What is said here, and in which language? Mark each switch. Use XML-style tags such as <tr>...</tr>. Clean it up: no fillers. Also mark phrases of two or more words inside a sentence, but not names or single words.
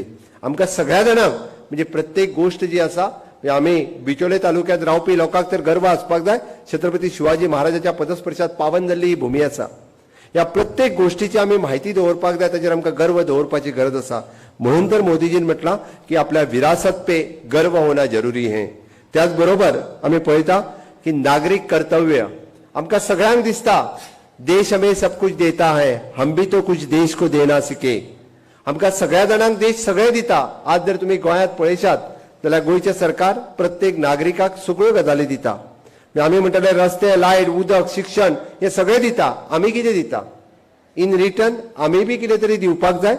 <kok>आमकां सगळ्या जाणांक म्हणजे प्रत्येक गोष्ट जी आसा आमी बिचोले तालुक्यात रावपी लोकांक तर गर्व आसपाक जाय, छत्रपती शिवाजी महाराजांच्या पदस्पर्शात पावन जाल्ली ही भूमी आसा. ह्या प्रत्येक गोष्टीची आमी म्हायती दवरपाक जाय, ताचेर आमकां गर्व दवरपाची गरज आसा. म्हणून तर मोदीजीन म्हटलां की आपल्या</kok> <hi>विरासत पे गर्व होना जरुरी है.</hi> <kok>त्याच बरोबर आमी पळयता की नागरिक कर्तव्य आमकां सगळ्यांक दिसता</kok> <hi>देश हमें सब कुछ देता है, हम भी तो कुछ देश को देना सीखे.</hi> <kok>आमकां सगळ्या जाणांक देश सगळें दिता. आज जर तुम्ही गोंयांत पळयशात जाल्यार गोंयचें सरकार प्रत्येक नागरिकाक सगळ्यो गजाली दिता. आमी म्हणटले रस्ते, लायट, उदक, शिक्षण हे सगळें दिता. आमी कितें दिता?</kok> <en>in return</en> <kok>आमी बी कितें तरी दिवपाक जाय.</kok>